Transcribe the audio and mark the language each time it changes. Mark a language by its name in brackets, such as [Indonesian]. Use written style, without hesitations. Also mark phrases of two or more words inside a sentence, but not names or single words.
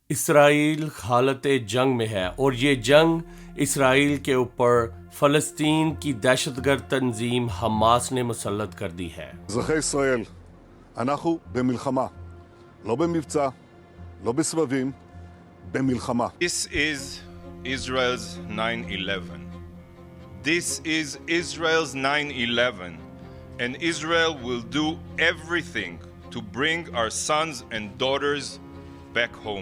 [Urdu] اسرائیل حالت جنگ میں ہے اور یہ جنگ اسرائیل کے اوپر فلسطین کی دہشت گرد تنظیم حماس نے مسلط کر دی ہے۔ [Hebrew] אזרחי ישראל, אנחנו במלחמה, לא במבצע, לא בסבבים, במלחמה. [English] This is Israel's 9/11. This is Israel's 9/11, and Israel will do everything to bring our sons and daughters back home.